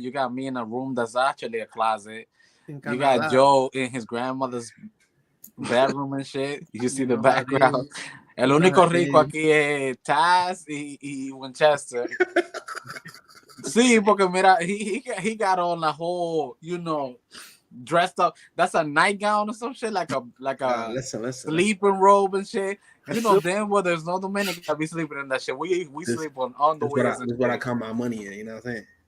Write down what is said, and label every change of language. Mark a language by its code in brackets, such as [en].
[en] You got me in a room that's actually a closet. You got Joe in his grandmother's bedroom and shit. You see the background. [es] El único rico aquí es Taz y Winchester. Sí, porque mira, [en] he got on a whole, you know, dressed up. That's a nightgown or some shit, like a Listen. sleeping robe and shit. You know, damn well, there's no Dominican that be sleeping in that shit. We sleep on underwear. That's what I count my money in. You know what I'm saying?